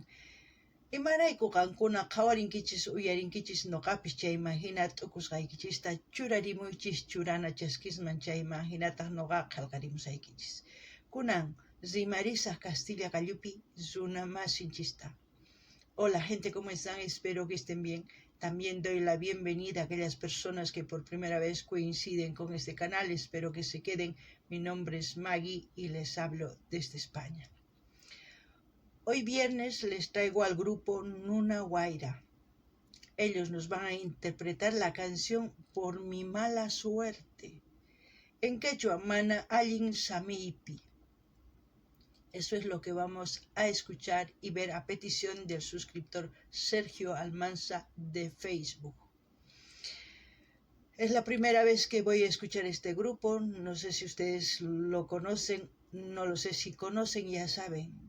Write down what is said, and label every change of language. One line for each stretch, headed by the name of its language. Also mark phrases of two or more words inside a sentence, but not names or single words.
Quechua: Imarayku qankuna qhawarinkichis uyarinkichis noqapis chayman hina t'ukusqaykichista churarimuychis churana chaskisman chayman hinataq noqa qillqarimusaykichis. Kunan rimarisaq Castilla Qallupi runa masinchista.
Spanish: Hola gente, ¿cómo están? Espero que estén bien. También doy la bienvenida a aquellas personas que por primera vez coinciden con este canal. Espero que se queden. Mi nombre es Magui y les hablo desde España. Hoy viernes les traigo al grupo Nuna Wayra. Ellos nos van a interpretar la canción Por mi mala suerte. En quechua,
Quechua: mana allin samiypi.
Spanish: Eso es lo que vamos a escuchar y ver a petición del suscriptor Sergio Almanza de Facebook. Es la primera vez que voy a escuchar este grupo. No sé si ustedes lo conocen, no lo sé si conocen, ya saben.